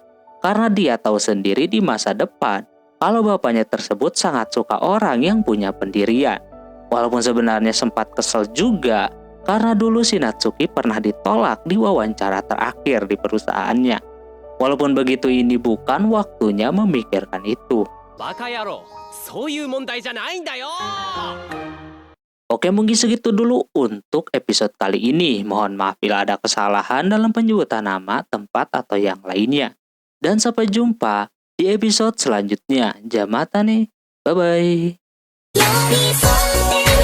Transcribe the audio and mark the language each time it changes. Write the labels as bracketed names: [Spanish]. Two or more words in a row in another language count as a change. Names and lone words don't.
[Indonesian] Karena dia tahu sendiri di masa depan, kalau bapaknya tersebut sangat suka orang yang punya pendirian. Walaupun sebenarnya sempat kesel juga, karena dulu si Natsuki pernah ditolak di wawancara terakhir di perusahaannya. Walaupun begitu, ini bukan waktunya memikirkan itu. [Japanese] バカ野郎、そういう問題じゃないんだよ。 [Indonesian] Oke, mungkin segitu dulu untuk episode kali ini. Mohon maaf bila ada kesalahan dalam penyebutan nama, tempat, atau yang lainnya. Dan sampai jumpa di episode selanjutnya. Jamata nih. Bye-bye. [Japanese] 寄り添って